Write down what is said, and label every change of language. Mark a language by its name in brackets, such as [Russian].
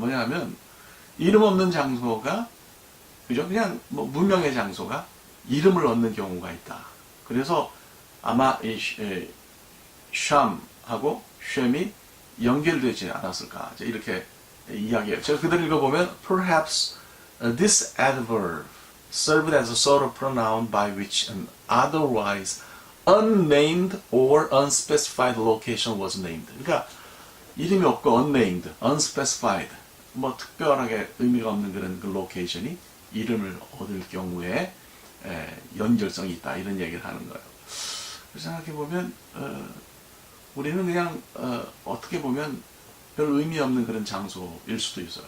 [Korean] 뭐냐면 이름 없는 장소가 그죠? 그냥 뭐 무명의 장소가 이름을 얻는 경우가 있다. 그래서 아마 이 샴하고 쉔이 연결되지 않았을까 이렇게 이야기해요. 제가 그대로 읽어보면 [English] perhaps this adverb served as a sort of pronoun by which an otherwise unnamed or unspecified location was named. [Korean] 그러니까 이름이 없고 unnamed, unspecified, 뭐 특별하게 의미가 없는 그런 그 로케이션이 이름을 얻을 경우에 연결성이 있다 이런 얘기를 하는 거예요. 생각해 보면 우리는 그냥 어떻게 보면 별 의미 없는 그런 장소일 수도 있어요.